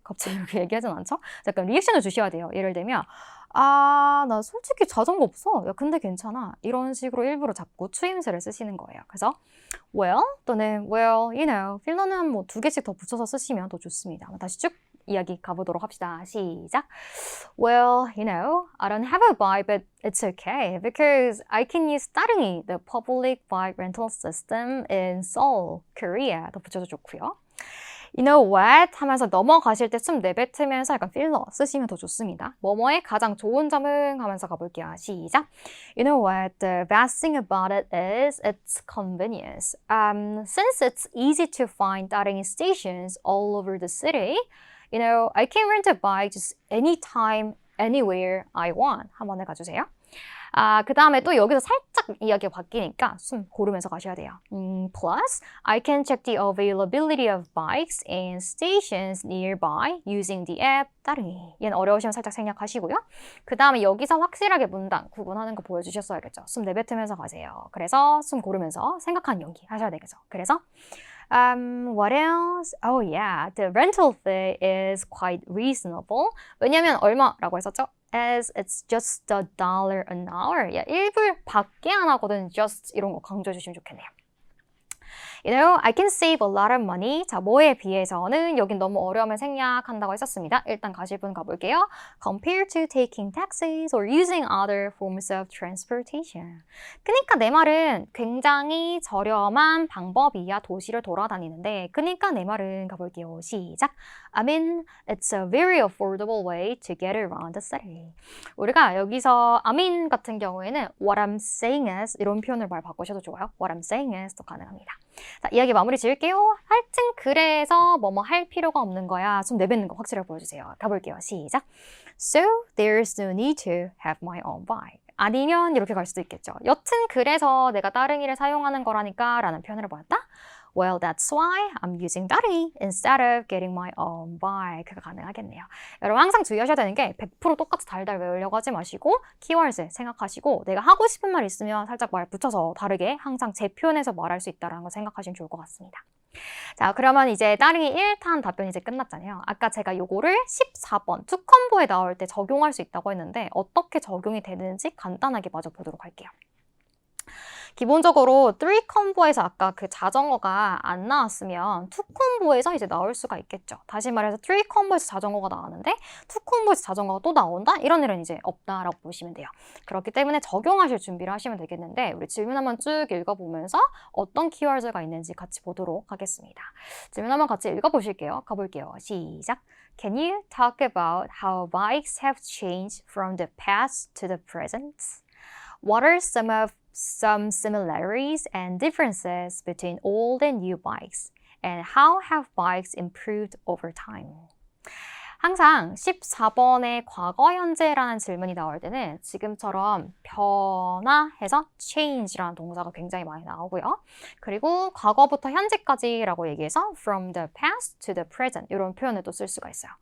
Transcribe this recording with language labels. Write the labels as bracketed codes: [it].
[ko] 갑자기 이렇게 얘기하진 않죠? 약간 리액션을 주셔야 돼요. 예를 들면 나 솔직히 자전거 없어. 야, 근데 괜찮아. 이런 식으로 일부러 잡고 추임새를 쓰시는 거예요. 그래서 well 또는 well, 필러는 뭐 2개씩 더 붙여서 쓰시면 더 좋습니다. 다시 쭉 이야기 가보도록 합시다. 시작. [en] Well, I don't have a bike, but it's okay because I can use 따릉이, the public bike rental system in Seoul, Korea. [ko] 더 붙여도 좋고요. [en] You know what? [ko] 하면서 넘어가실 때 숨 내뱉으면서 약간 필러 쓰시면 더 좋습니다. 뭐뭐의 가장 좋은 점은 하면서 가볼게요. 시작. [en] You know what? The best thing about it is its convenience. Since it's easy to find 따릉이 stations all over the city, I can rent a bike just anytime, anywhere I want. [ko] 한번 해가주세요. 그 다음에 또 여기서 살짝 이야기가 바뀌니까 숨 고르면서 가셔야 돼요. [en] Plus, I can check the availability of bikes and stations nearby using the app 따릉이. [ko] 얘는 어려우시면 살짝 생략하시고요. 그 다음에 여기서 확실하게 문단 구분하는 거 보여주셨어야겠죠. 숨 내뱉으면서 가세요. 그래서 숨 고르면서 생각하는 연기 하셔야 되겠죠. 그래서 [en] what else? Oh yeah, the rental fee is quite reasonable. [ko] 왜냐면 얼마라고 했었죠? [en] As it's just $1 an hour. [ko] 야, 1불 밖에 안 하거든. just 이런 거 강조해 주시면 좋겠네요. [en] I can save a lot of money. [ko] 자, 뭐에 비해서는 여긴 너무 어려움을 생략한다고 했었습니다. 일단 가실 분 가볼게요. [en] Compared to taking taxis or using other forms of transportation. [ko] 그러니까 내 말은 굉장히 저렴한 방법이야 도시를 돌아다니는데 그러니까 내 말은 가볼게요. 시작. [en] I mean, it's a very affordable way to get around the city. [ko] 우리가 여기서 I mean 같은 경우에는 [en] what I'm saying is [ko] 이런 표현을 말 바꾸셔도 좋아요. [en] What I'm saying is도 [ko] 가능합니다. 자, 이야기 마무리 지을게요. 하여튼 그래서 뭐뭐 할 필요가 없는 거야. 좀 내뱉는 거 확실하게 보여주세요. 가볼게요. 시작. [en] So there's no need to have my own bike. [ko] 아니면 이렇게 갈 수도 있겠죠. 여튼 그래서 내가 따릉이를 사용하는 거라니까 라는 표현을 보았다. [en] Well, that's why I'm using 따릉이 instead of getting my own bike가 [ko] 가능하겠네요. 여러분 항상 주의하셔야 되는 게 100% 똑같이 달달 외우려고 하지 마시고 키워드 생각하시고 내가 하고 싶은 말 있으면 살짝 말 붙여서 다르게 항상 제 표현에서 말할 수 있다는 걸 생각하시면 좋을 것 같습니다. 자, 그러면 이제 따릉이 1탄 답변이 이제 끝났잖아요. 아까 제가 요거를 14번 투컴보에 나올 때 적용할 수 있다고 했는데 어떻게 적용이 되는지 간단하게 마저 보도록 할게요. 기본적으로 3컴보에서 아까 그 자전거가 안 나왔으면 2컴보에서 이제 나올 수가 있겠죠. 다시 말해서 3컴보에서 자전거가 나왔는데 2컴보에서 자전거가 또 나온다? 이런 일은 이제 없다라고 보시면 돼요. 그렇기 때문에 적용하실 준비를 하시면 되겠는데 우리 질문 한번 쭉 읽어보면서 어떤 키워드가 있는지 같이 보도록 하겠습니다. 질문 한번 같이 읽어보실게요. 가볼게요. 시작! [en] Can you talk about how bikes have changed from the past to the present? What are some similarities and differences between old and new bikes? And how have bikes improved over time? [ko] 항상 14번의 과거 현재라는 질문이 나올 때는 지금처럼 변화해서 change라는 동사가 굉장히 많이 나오고요. 그리고 과거부터 현재까지라고 얘기해서 [en] from the past to the present [ko] 이런 표현을 또 쓸 수가 있어요.